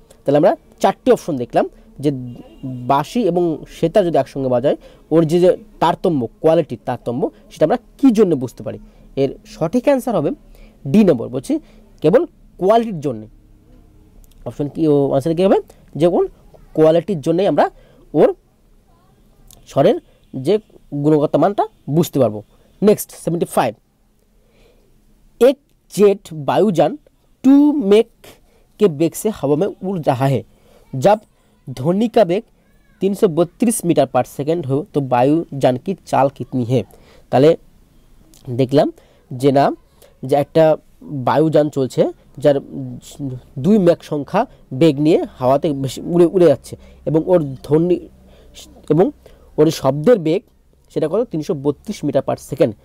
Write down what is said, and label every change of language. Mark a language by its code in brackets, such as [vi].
[bn] তাহলে আমরা চারটি অপশন দেখলাম যে বাঁশি এবং সেতার যদি একসঙ্গে বাজায় ওর যে তারতম্য কোয়ালিটির তারতম্য সেটা আমরা কি জন্য বুঝতে পারি। এর সঠিক অ্যান্সার হবে ডি নম্বর, বলছি কেবল কোয়ালিটির জন্য। অপশন কি আনসার কি হবে, যে কোন কোয়ালিটির জন্যই আমরা ওর স্বরের যে গুণগত মানটা বুঝতে পারবো। [hi] नेक्स्ट 75, एक जेट वायुयान 2 मेक के वेग से हवा में उड़ रहा है, जब ध्वनि का वेग 332 मीटर पर सेकेंड हो तो वायुयान की चाल कितनी है। [bn] তাহলে দেখলাম যে না যে একটা বায়ুযান চলছে যার 2 মেক সংখ্যা বেগ নিয়ে হাওয়াতে উড়ে উড়ে যাচ্ছে এবং ওর ধ্বনি এবং ওর শব্দের বেগ সেটা কত 332 মিটার পার সেকেন্ড।